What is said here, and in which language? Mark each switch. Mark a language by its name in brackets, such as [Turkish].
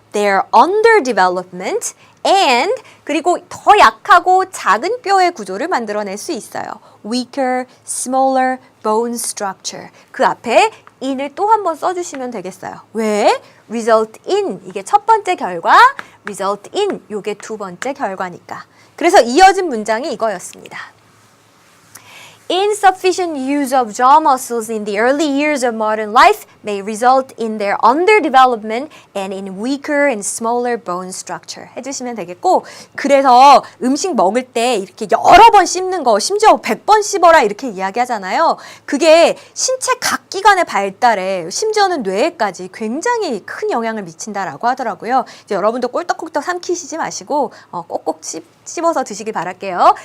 [English] They're under development and [Korean] 그리고 더 약하고 작은 뼈의 구조를 만들어낼 수 있어요. [English] weaker, smaller bone structure. [Korean] 그 앞에 in을 또 한 번 써주시면 되겠어요. 왜? result in 이게 첫 번째 결과, result in 요게 두 번째 결과니까. 그래서 이어진 문장이 이거였습니다. [English] Insufficient use of jaw muscles in the early years of modern life may result in their underdevelopment and in weaker and smaller bone structure. [Korean] 해주시면 되겠고, 그래서 음식 먹을 때 이렇게 여러 번 씹는 거, 심지어 100번 씹어라 이렇게 이야기하잖아요. 그게 신체 각 기관의 발달에, 심지어는 뇌에까지 굉장히 큰 영향을 미친다라고 하더라고요. 이제 여러분도 꿀떡꿀떡 삼키시지 마시고 꼭꼭 씹어서 드시길 바랄게요.